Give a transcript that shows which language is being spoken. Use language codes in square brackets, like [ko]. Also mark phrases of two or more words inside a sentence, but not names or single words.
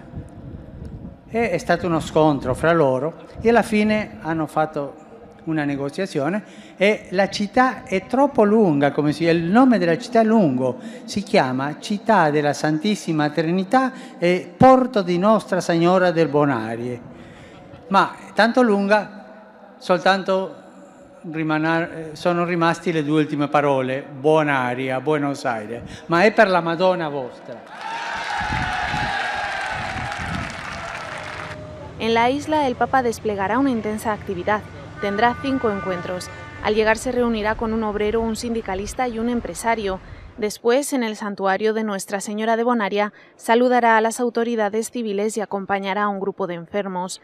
[it] È stato uno scontro fra loro e alla fine hanno fatto una negoziazione e la città è troppo lunga, il nome della città è lungo, si chiama Città della Santissima Trinità e Porto di Nostra Signora del Ma è tanto lunga, soltanto sono rimasti le due ultime parole, Bonaria, Buenos Aires, ma è per la Madonna vostra. [es] En la isla, el Papa desplegará una intensa actividad. Tendrá 5 encuentros. Al llegar se reunirá con un obrero, un sindicalista y un empresario. Después, en el santuario de Nuestra Señora de Bonaria, saludará a las autoridades civiles y acompañará a un grupo de enfermos.